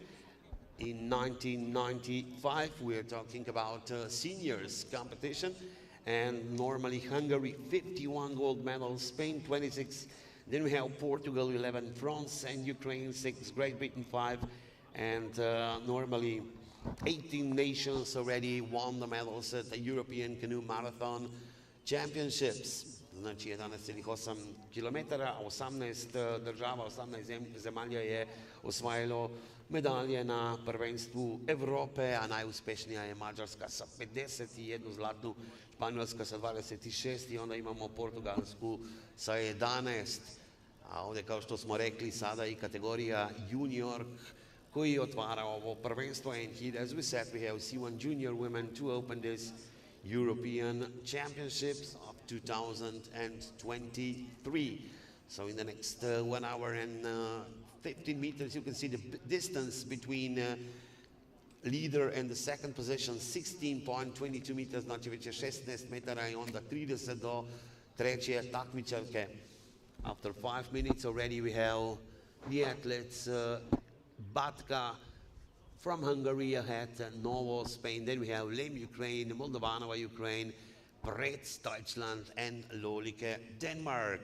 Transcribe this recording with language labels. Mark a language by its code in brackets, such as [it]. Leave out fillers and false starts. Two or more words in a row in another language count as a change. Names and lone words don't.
[en] In 1995, we're talking about seniors competition, and normally Hungary 51 gold medals, Spain 26, Then we have Portugal 11, France and Ukraine 6, Great Britain 5, and normally 18 nations already won the medals at the European Canoe Marathon Championships. [sr] Znači 11,8 km, 18 država, 18 zemalja je osvajalo medalje na prvenstvu Evrope, a najuspešnija je Mađarska sa 51 zlatnu, Španjolska sa 26 i onda imamo Portugalsku sa 11. A ovdje, kao što smo rekli, sada i kategorija junior koji otvara ovo prvenstvo. [en] And here, as we said, we have C1 junior women to open this European Championships of 2023. So in the next 1 hour and 15 meters, you can see the distance between leader and the second position, 16.22 meters, [sr] znači već je 16 metara i onda 30 do treće takmičarke. [en] After 5 minutes already we have the athletes Batka from Hungary ahead, Novo, Spain. Then we have Lem, Ukraine, Moldavanova, Ukraine, Pretz, Deutschland, and Lolike, Denmark.